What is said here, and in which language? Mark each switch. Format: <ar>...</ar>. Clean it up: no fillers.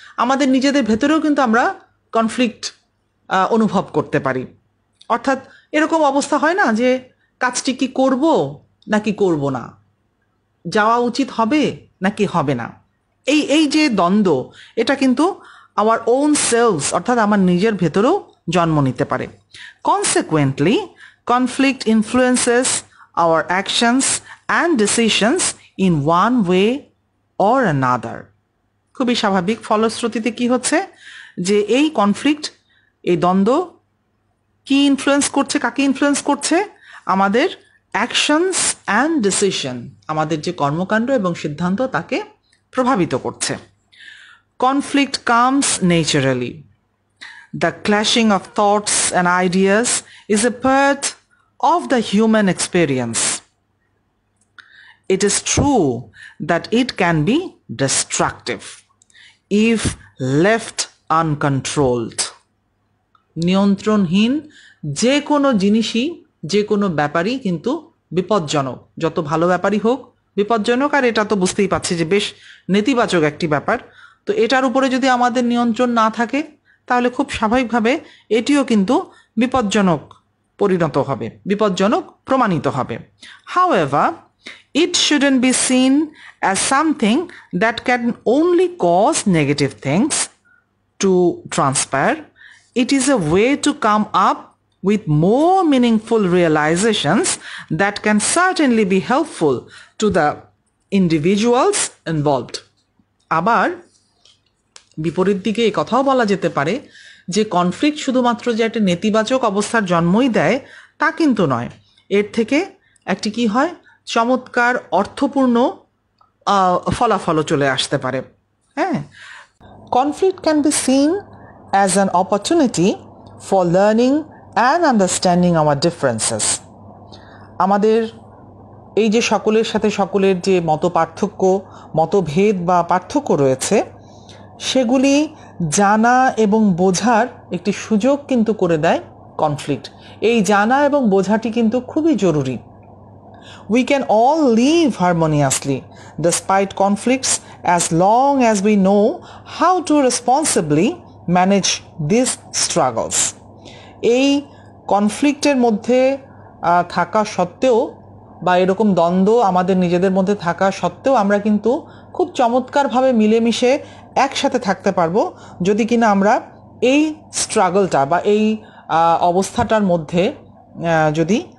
<bn>আমাদের নিজেদের ভেতরেও কিন্তু আমরা কনফ্লিক্ট অনুভব করতে পারি। অর্থাৎ এরকম অবস্থা হয় না যে কাজটি কি করব নাকি করব না, যাওয়া উচিত হবে নাকি হবে না, এই যে দ্বন্দ্ব, এটা কিন্তু</bn> <en>our own selves</en> <bn>অর্থাৎ আমার নিজের ভেতরেও জন্ম নিতে পারে।</bn> <en>Consequently, conflict influences our actions and decisions in one way or another.</en> <bn>খুবই স্বাভাবিক। ফলশ্রুতিতে কি হচ্ছে যে এই কনফ্লিক্ট, এই দ্বন্দ্ব কি ইনফ্লুয়েন্স করছে, কাকে ইনফ্লুয়েন্স করছে? আমাদের</bn> <en>actions and decision,</en> <bn>আমাদের যে কর্মকাণ্ড এবং সিদ্ধান্ত তাকে প্রভাবিত করছে।</bn> <en>Conflict comes naturally. The clashing of thoughts and ideas is a part of the human experience. It is true that it can be destructive if left uncontrolled.</en> <bn>নিয়ন্ত্রণহীন যে কোনো জিনিসই, যে কোনো ব্যাপারই কিন্তু বিপজ্জনক। যত ভালো ব্যাপারই হোক বিপজ্জনক, আর এটা তো বুঝতেই পারছি যে বেশ নেতিবাচক একটি ব্যাপার। তো এটার উপরে যদি আমাদের নিয়ন্ত্রণ না থাকে তাহলে খুব স্বাভাবিকভাবে এটিও কিন্তু বিপজ্জনক পরিণত হবে, বিপজ্জনক প্রমাণিত হবে।</bn> <en>However, it shouldn't be seen as something that can only cause negative things to transpire. It is a way to come up with more meaningful realizations that can certainly be helpful to the individuals involved.</en> <bn>আবার বিপরীত দিকে এই কথাও বলা যেতে পারে যে conflict শুধুমাত্র যে একটা নেতিবাচক অবস্থার জন্মই দেয় তা কিন্তু নয়, এর থেকে একটি কি হয়, চমৎকার অর্থপূর্ণ ফলাফলও চলে আসতে পারে।</bn> <en>হ্যাঁ, conflict can be seen as an opportunity for learning and understanding our differences.</en> <bn>আমাদের এই যে সকলের সাথে সকলের যে পার্থক্য, মতভেদ বা পার্থক্য রয়েছে, সেগুলি জানা এবং বোঝার একটি সুযোগ কিন্তু করে দেয় কনফ্লিক্ট। এই জানা এবং বোঝাটি কিন্তু খুবই জরুরি।</bn> <en>We can all live harmoniously despite conflicts as long as we know how to responsibly manage these struggles.</en> <bn>এই কনফ্লিক্টের মধ্যে থাকা সত্ত্বেও বা এরকম দ্বন্দ্ব আমাদের নিজেদের মধ্যে থাকা সত্ত্বেও আমরা কিন্তু খুব চমৎকারভাবে মিলেমিশে একসাথে থাকতে পারবো যদি কিনা আমরা এই স্ট্রাগলটা বা এই অবস্থাটার মধ্যে যদি</bn>